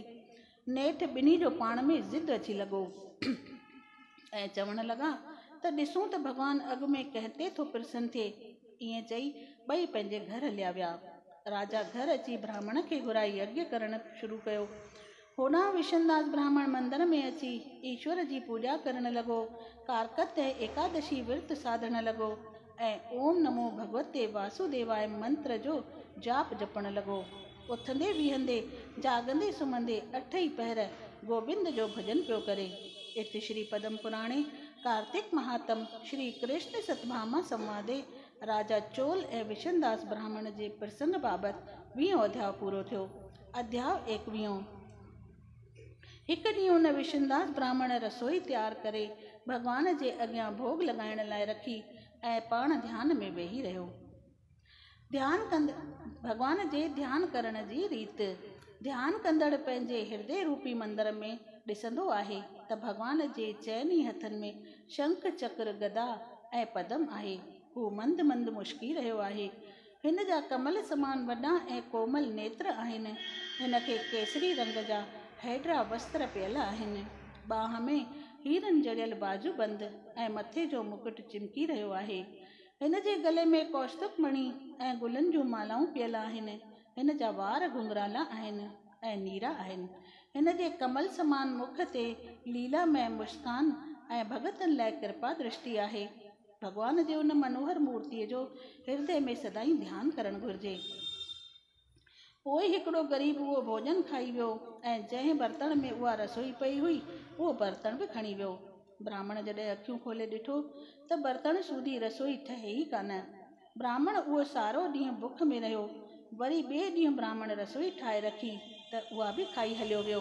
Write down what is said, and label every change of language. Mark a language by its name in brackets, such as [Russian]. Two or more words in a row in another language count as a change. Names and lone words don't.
[Sindhi] नेठि ॿिन्ही जो पाण में ज़िद अची लॻो ऐं चवण लॻा त ॾिसूं त भॻवानु अॻु में कंहिं थो प्रसन्न थिए। ईअं चई ॿई पंहिंजे घर हलिया विया। राजा घर अची ब्राह्मण खे घुराई यज्ञ करणु शुरू कयो। होॾां विशनदास ब्राह्मण मंदिर में अची ईश्वर जी पूॼा करणु लॻो। कार्तिक ऐं एकादशी विर्त साधणु लॻो ऐं [Sanskrit] ओम नमो भगवते वासुदेवाय [Sindhi] मंत्र जो जाप जपणु लॻो। उथंदे बीहंदे जागंदे सुम्हंदे 8 पहर गोबिंद जो भजन पियो करे। [Sanskrit] इति श्री पद्म पुराणे कार्तिक महात्म श्री कृष्ण सतभामा संवादे [Sindhi] राजा चोल ऐं विशनदास ब्राह्मण जे प्रसंग बाबति 20 अध्याय पूरो थियो। अध्याय 21। हिकु ॾींहुं उन विशनदास ब्राह्मण रसोई तैयार करे भॻवान जे अॻियां भोग लॻाइण लाइ रखी ऐं पाण ध्यान में वेही रहियो। भॻवान जे ध्यान करण जी रीत। ध्यान कंदड़ पंहिंजे हृदय रूपी मंदिर में ॾिसंदो आहे त भॻवान जे चइनी हथनि में शंख चक्र गदा ऐं पदम आहे। हू मंद मंद मुश्की रहियो आहे। हिन जा कमल समान वॾा ऐं कोमल नेत्र आहिनि। हिन खे केसरी रंग जा हैड्रा वस्त्र पियल आहिनि। बाह में हीरन जड़ियल बाजूबंद ऐं मथे जो मुकुट चिमकी रहियो आहे। हिन जे गले में कौस्तुभ मणि ऐं गुलनि जूं मालाऊं पियल आहिनि। हिन जा वार घुंघराला आहिनि ऐं नीरा आहिनि। हिन जे कमल समान मुख ते लीलामय मुस्कान ऐं भगतनि लाइ कृपा दृष्टि आहे। भॻवान जे उन मनोहर मूर्तिअ जो हृदय में सदाईं ध्यानु करणु घुरिजे। पोइ हिकिड़ो ग़रीब उहो भोजन खाई वियो ऐं जंहिं बर्तन में उहा रसोई पई हुई उहो बर्तन बि खणी वियो। ब्राह्मण जॾहिं अखियूं खोले ॾिठो त बर्तन सूधी रसोई ठहे ई कान। ब्राह्मण उहो सारो ॾींहुं बुख में रहियो। वरी ॿिए ॾींहुं ब्राह्मण रसोई ठाहे रखी त उहा बि खाई हलियो वियो।